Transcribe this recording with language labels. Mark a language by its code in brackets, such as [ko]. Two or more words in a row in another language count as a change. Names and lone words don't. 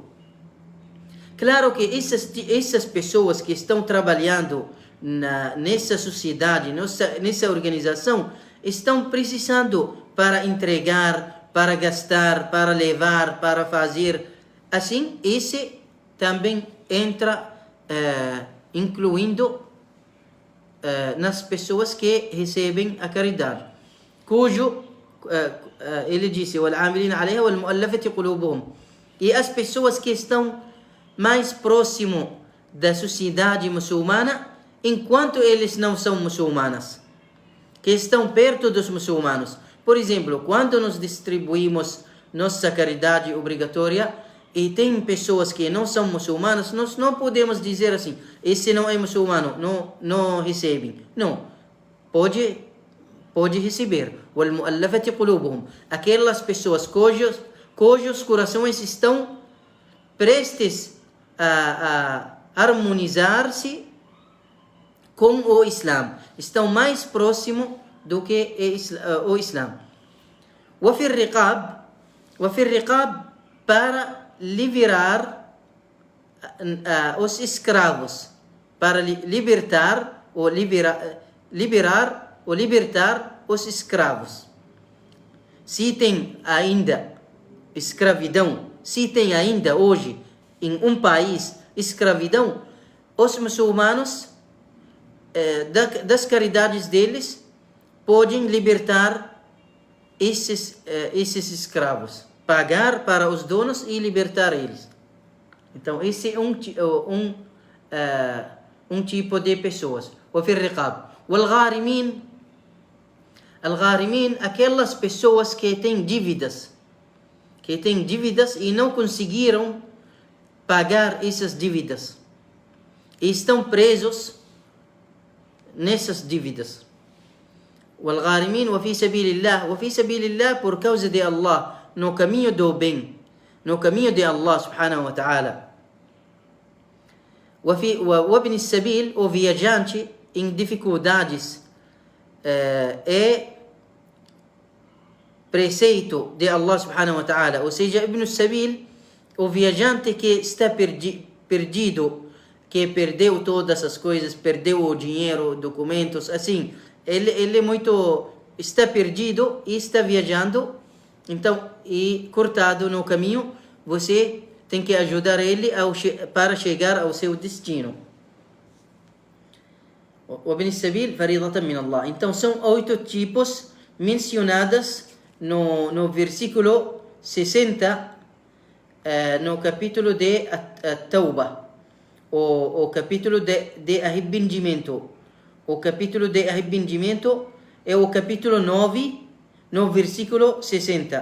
[pt] Claro que essas pessoas que estão trabalhando nessa sociedade, nessa organização, estão precisando para entregar, para gastar, para levar, para fazer. Assim, esse também entra incluindo nas pessoas que recebem a caridade, ele disse, [ar] وَالْعَامِلِينَ عَلَيْهَا وَالْمُؤَلَّفَةِ قُلُوبُهُم. [pt] E as pessoas que estão mais próximo da sociedade muçulmana, enquanto eles não são muçulmanas, que estão perto dos muçulmanos. Por exemplo, quando nós distribuímos nossa caridade obrigatória e tem pessoas que não são muçulmanas, nós não podemos dizer assim, esse não é muçulmano, não recebem. Não, pode receber. [ar] وَالْمُؤَلَّفَةِ قُلُوبُهُم. [pt] Aquelas pessoas cujos corações estão prestes a harmonizar-se com o Islã, estão mais próximo do que o Islã. [ar] وفي الرقاب [pt] para liberar os escravos, para libertar os escravos. Se tem ainda escravidão, se tem ainda hoje em um país escravidão, os muçulmanos das caridades deles podem libertar esses escravos, pagar para os donos e libertar eles. Então esse é um tipo de pessoas. [ar] وفي الرقاب والغارمين, [pt] aquelas pessoas que têm dívidas e não conseguiram pagar essas dívidas e estão presos nessas dívidas. [ar] والغارمين وفي سبيل الله, [pt] por causa de Allah, no caminho do bem, no caminho de Allah [ar] سبحانه وتعالى. وابن السبيل, [pt] o viajante em dificuldades, é preceito de Allah [ar] سبحانه وتعالى. [pt] Ou seja, [ar] ابن سبيل, [pt] o viajante que está perdido, que perdeu todas as coisas, perdeu o dinheiro, documentos, assim, ele está perdido e está viajando, então, e cortado no caminho, você tem que ajudar ele para chegar ao seu destino. [ar] وابن السبيل فريضة من الله. [pt] Então são 8 tipos mencionadas no versículo 60, no capítulo de Tauba, o capítulo de arrependimento. O capítulo de arrependimento é o capítulo 9, no versículo 60.